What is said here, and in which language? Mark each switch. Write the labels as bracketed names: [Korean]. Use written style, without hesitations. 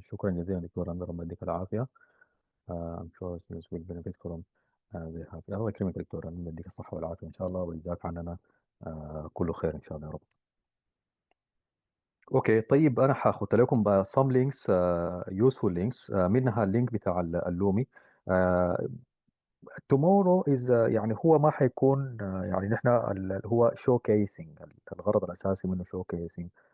[Arabic] شكرا جزيلا دكتور رندا، ربنا يديك العافية. [English] I'm sure students will benefit from the help. [Arabic] الله يكرمك دكتور رندا، يديك الصحة والعافية إن شاء الله، ويجزاك عننا كله خير إن شاء الله يا رب. اوكي طيب انا هاخد لكم بقى [English] some links useful links. [Arabic] منها اللينك بتاع اللومي. [English] tomorrow is [Arabic] يعني هو ما حيكون يعني نحن هو شو كيسنج، الغرض الاساسي منه شو كيسنج.